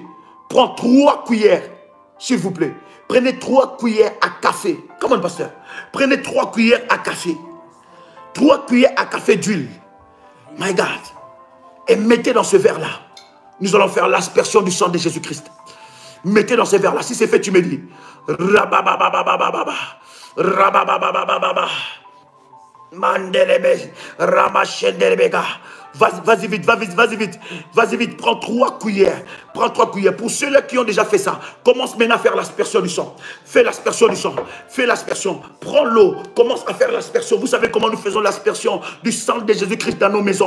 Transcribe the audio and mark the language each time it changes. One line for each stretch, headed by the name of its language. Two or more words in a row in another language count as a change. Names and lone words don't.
French: Prends 3 cuillères, s'il vous plaît. Prenez 3 cuillères à café. Comment, pasteur? Prenez 3 cuillères à café. 3 cuillères à café d'huile.
English: My God.
French: Et mettez dans ce verre-là. Nous allons faire l'aspersion du sang de Jésus-Christ. Mettez dans ce verre-là. Si c'est fait, tu me dis. Rababababababa. Rababababababa. Mandelebe. Ramachendelebega. Vas-y vite, vas-y vite, prends 3 cuillères, Pour ceux-là qui ont déjà fait ça, commence maintenant à faire l'aspersion du sang. Fais l'aspersion du sang, fais l'aspersion, prends l'eau, commence à faire l'aspersion. Vous savez comment nous faisons l'aspersion du sang de Jésus-Christ dans nos maisons.